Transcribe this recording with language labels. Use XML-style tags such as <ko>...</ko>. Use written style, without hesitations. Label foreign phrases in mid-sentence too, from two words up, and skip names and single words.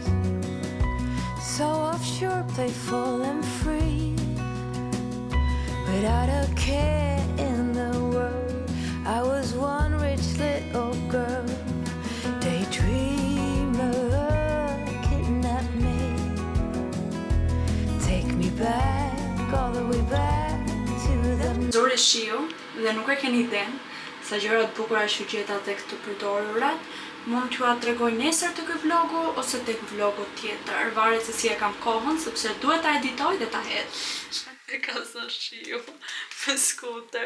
<en>So offshore, playful and free, without a care in the world. I was one rich little girl, daydreamer, kidnap me, take me back, all the way back to the...</en> <sq>Zori shiu dhe nuk e keni iden sa gjërat bukura që gjeta tek të përdorurat, mund t'ju tregoj nesër të ky vlogu ose tek vlogu tjetër, varet se si e kam kohën, sepse duhet ta editoj dhe ta hedh. E ka zënë shiu me skuter.</sq>